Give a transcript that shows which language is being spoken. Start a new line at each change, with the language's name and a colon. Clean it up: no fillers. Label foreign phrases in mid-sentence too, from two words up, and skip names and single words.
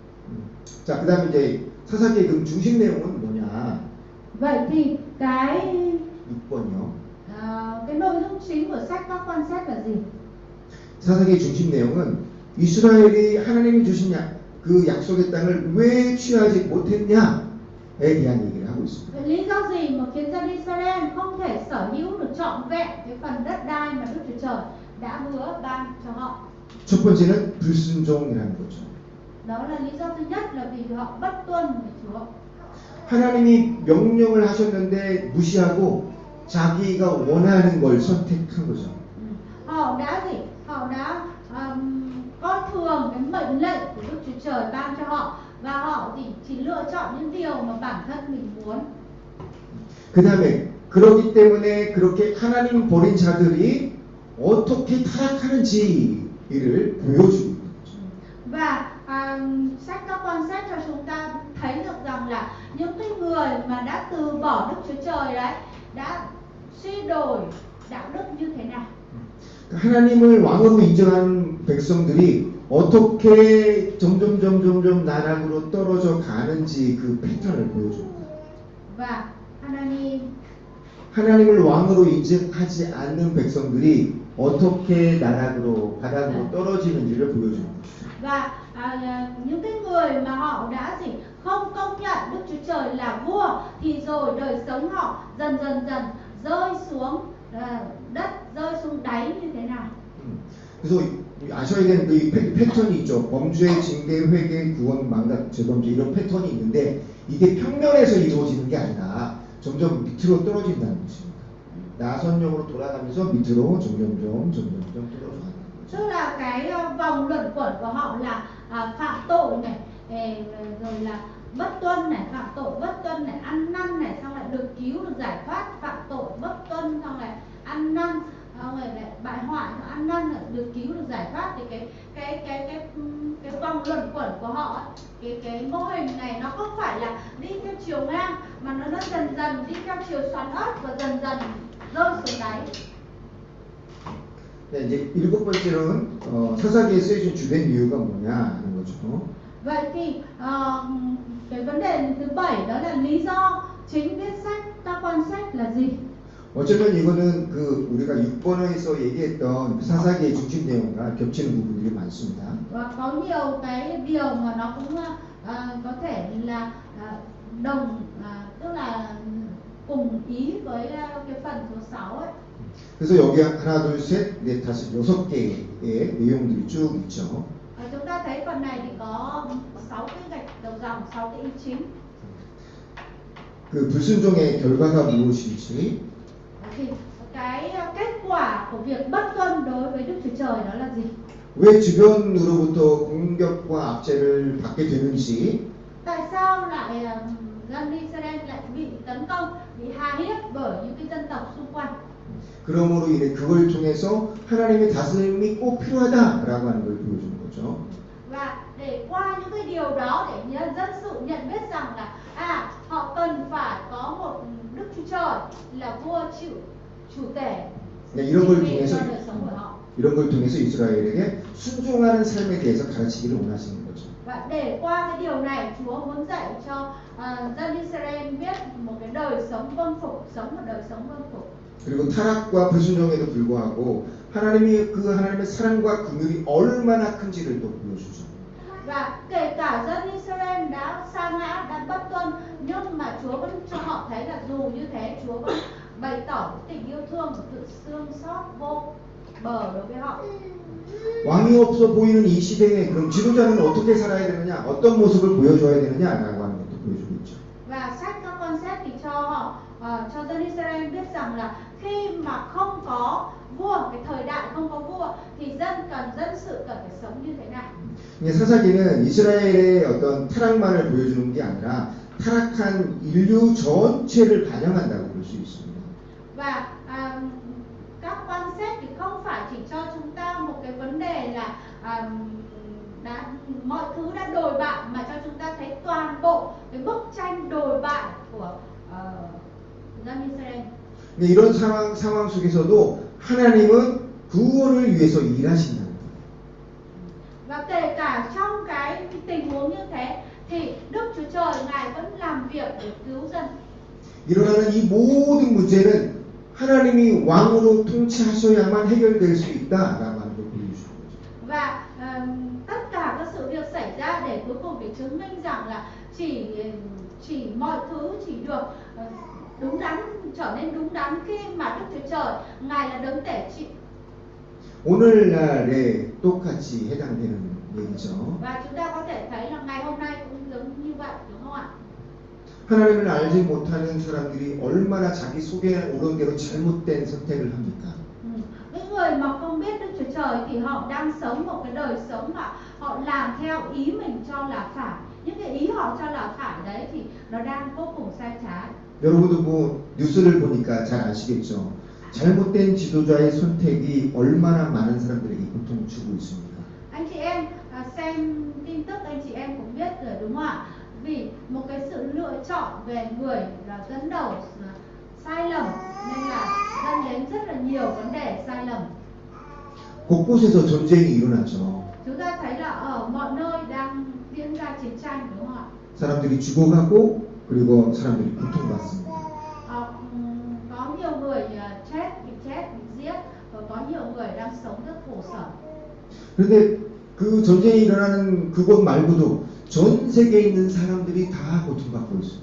Korean: 자, 그다음에 이제 사사기의 그 중심 내용은 뭐냐?
Vietnamese: Vậy thì cái
Korean: 6번이요.
Vietnamese: cái nội dung chính của sách các quan sách là gì?
Korean: 사사기의 중심 내용은 이스라엘이 하나님이 주신 그 약속의 땅을 왜 취하지 못했냐에 대한 얘기를 하고 있습니다.
Vietnamese: Lý do gì mà khiến dân Israel không thể sở hữu được trọn vẹn cái phần đất đai mà Đức Chúa Trời đã hứa ban cho họ?
Korean: 첫 번째는 불순종이라는 거죠.
Vietnamese: Đó là lý do thứ nhất là vì họ bất tuân với Chúa.
Korean: 하나님이 명령을 하셨는데 무시하고 자기가 원하는 걸 선택한 거죠.
Vietnamese: Họ đã coi thường cái mệnh lệnh của Đức Chúa Trời ban cho họ và họ chỉ lựa chọn những điều mà bản thân mình muốn.
Korean: 그 다음에 그렇기 때문에 그렇게 하나님 버린 자들이 어떻게 타락하는지를 보여주고 있는 거죠.
Vietnamese: Và sách các quan sách cho chúng ta thấy được rằng là những cái người mà đã từ bỏ Đức Chúa Trời đấy đã suy đồi đạo đức như thế nào.
Korean: 하나님을 왕으로 인정한 백성들이 어떻게 점점 나락으로 떨어져 가는지 그 패턴을 보여줍니다.
Vietnamese: Và
Korean: 하나님을 왕으로 인정하지 않는 백성들이 어떻게 나락으로 바닥으로 떨어지는지를 보여줍니다.
Vietnamese: Và những cái người mà họ đã không công nhận Đức Chúa Trời là vua thì rồi đời sống họ dần rơi xuống đất, rơi xuống đáy như thế nào.
Korean: 그래서 아셔야 되는 그 패턴이 있죠. 범죄, 징계, 회개, 구원, 망각, 재범죄 이런 패턴이 있는데 이게 평면에서 이루어지는 게 아니라 점점 밑으로 떨어진다는 것입니다. 나선형으로 돌아가면서 밑으로 점점 떨어져가는 거죠.
Vietnamese: Tức là cái vòng luẩn quẩn của họ là phạm tội này, rồi là bất tuân này, phạm tội bất tuân này, ăn năn này, xong lại được cứu được giải thoát, phạm tội bất tuân xong lại ăn năn, xong rồi lại bại hoại, ăn năn lại được cứu được giải thoát. Thì cái vòng luẩn quẩn của họ ấy, cái mô hình này nó không phải là đi theo chiều ngang mà nó dần đi theo chiều xoắn ốc và dần rơi xuống đáy.
Korean: 네, 이제 일곱 번째로는 사사기에 쓰여진 주된 이유가 뭐냐 하는 거죠.
Vietnamese: Vậy thì cái vấn đề thứ 7 đó là lý do chính viết sách các quan sách là gì?
Korean: 어쩌면 이거는 그 우리가 6번에서 얘기했던 그 사사기의 중심 내용과 겹치는 부분들이 많습니다.
Vietnamese: Và có nhiều cái điều mà nó cũng có thể là tức là cùng ý với cái phần số 6 ấy.
Korean: 그래서 여기 하나, 둘, 셋, 넷, 다섯, 6개의 내용들이 쭉 있죠.
Vietnamese: Chúng ta thấy phần này thì có 6 cái gạch đầu dòng, 6 cái ý chính.
Korean: 그 불순종의 결과가 무엇인지,
Vietnamese: Thì cái kết quả của việc bất tuân đối với Đức Chúa Trời đó là gì?
Korean: 왜 주변으로부터 공격과 압제를 받게 되는지,
Vietnamese: Tại sao lại dân Israel lại bị tấn công, bị hà hiếp bởi những cái dân tộc xung quanh?
Korean: 그러므로 인해 그걸 통해서 하나님의 다스림이 꼭 필요하다라고 하는 걸 보여주는 거죠.
Vietnamese: Và để qua những cái điều đó để dân sự nhận biết rằng là họ cần phải có một Đức Chúa Trời là vua chủ tể
Korean: 네, 이런 걸
Vietnamese: trị
Korean: 통해서
Vietnamese: cho đời sống của họ.
Korean: 이런 걸 통해서 이스라엘에게 순종하는 삶에 대해서 가르치기를 원하시는 거죠.
Vietnamese: Và để qua cái điều này, Chúa muốn dạy cho dân Israel biết một cái đời sống vâng phục, sống một đời sống vâng phục.
Korean: 그리고 타락과 불순종에도 불구하고 하나님의 사랑과 긍휼이 얼마나 큰지를 또 보여주죠.
Vietnamese: Và kể cả dân Israel đã sa ngã, đã bất tuân, nhưng mà Chúa vẫn cho họ thấy là dù như thế, Chúa vẫn bày tỏ tình yêu thương và sự thương xót vô bờ đối với họ.
Korean: 왕이 없어 보이는 이 시대에 그럼 지도자는 어떻게 살아야 되느냐, 어떤 모습을 보여줘야 되느냐라고 하는 것도 보여주고 있죠.
Vietnamese: Và sách các con xét thì cho họ, cho dân Israel biết rằng là khi mà không có vua, cái thời đại không có vua thì dân sự cần phải sống như thế nào.
Korean: 사사기는 이스라엘의 어떤 타락만을 보여주는 게 아니라 타락한 인류 전체를 반영한다고 볼 수 있습니다.
Vietnamese: Và các quan xét thì không phải chỉ cho chúng ta một cái vấn đề là mọi thứ đã đồi bại, mà cho chúng ta thấy toàn bộ cái bức tranh đồi bại của dân Israel.
Korean: 이런 상황 속에서도 하나님은 구원을 위해서 일하신다는 거예요.
Vietnamese: Và kể cả trong cái tình huống như thế thì Đức Chúa Trời Ngài vẫn làm việc để cứu dân.
Korean: 일어나는 이 모든 문제는 하나님이 왕으로 통치하셔야만 해결될 수 있다라고 하는 걸 보여주는 거죠.
Vietnamese: Và tất cả các sự việc xảy ra để cuối cùng để chứng minh rằng là chỉ mọi thứ chỉ được đúng đắn, trở nên đúng đắn khi mà Đức Chúa Trời Ngài là đấng tể trị.
Korean: 오늘날에 똑같이 해당되는 얘기죠.
Vietnamese: Và chúng ta có thể thấy là ngày hôm nay cũng giống như vậy, đúng không ạ?
Korean: 하나님을 알지 못하는 사람들이 얼마나 자기 속에 오른 대로 잘못된 선택을 합니까?
Vietnamese: Những người mà không biết Đức Chúa Trời thì họ đang sống một cái đời sống mà họ làm theo ý mình cho là phải. Những cái ý họ cho là phải đấy thì nó đang vô cùng sai trái.
Korean: 여러분도 뭐 뉴스를 보니까 잘 아시겠죠. 잘못된 지도자의 선택이 얼마나 많은 사람들에게 고통을 주고 있습니까?
Vietnamese: Anh chị em xem tin tức, anh chị em cũng biết rồi, đúng không ạ? Vì một cái sự lựa chọn về người là dẫn đầu sai lầm nên là dẫn đến rất là nhiều vấn đề sai lầm.
Korean: 곳곳에서 전쟁이 일어나죠.
Vietnamese: Chúng ta thấy là ở mọi nơi đang diễn ra chiến tranh, đúng không ạ?
Korean: 사람들이 죽어가고 그리고 사람들이 고통받습니다.
Vietnamese: Có nhiều người bị chết, bị giết, và có nhiều người đang sống rất khổ sở.
Korean: 그런데 그 전쟁이 일어나는 그곳 말고도 전 세계에 있는 사람들이 다 고통받고 있습니다.